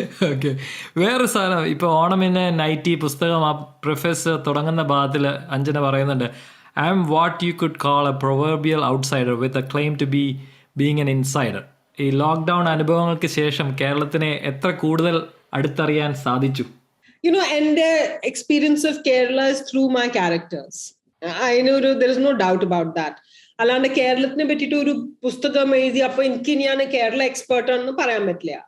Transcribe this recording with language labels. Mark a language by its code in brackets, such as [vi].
[ml] Okay, വേറെ സാധനം ഇപ്പൊ ഓണമിന് നൈറ്റി പുസ്തകം ആ പ്രൊഫസർ തുടങ്ങുന്ന ഭാഗത്തിൽ അഞ്ജന പറയുന്നുണ്ട്, [en] I'm what you could call a proverbial outsider with a claim to be being an insider. [ml] ഈ ലോക്ക്ഡൗൺ അനുഭവങ്ങൾക്ക് ശേഷം കേരളത്തിനെ എത്ര കൂടുതൽ അടുത്തറിയാൻ സാധിച്ചു? [en] And the experience of Kerala is through my characters. I know there is no doubt about that. [ml] അല്ലാണ്ട് കേരളത്തിനെ പറ്റിയിട്ട് ഒരു പുസ്തകം എഴുതി അപ്പൊ എനിക്ക് ഞാൻ കേരള എക്സ്പേർട്ട് ആണെന്ന് പറയാൻ പറ്റില്ല.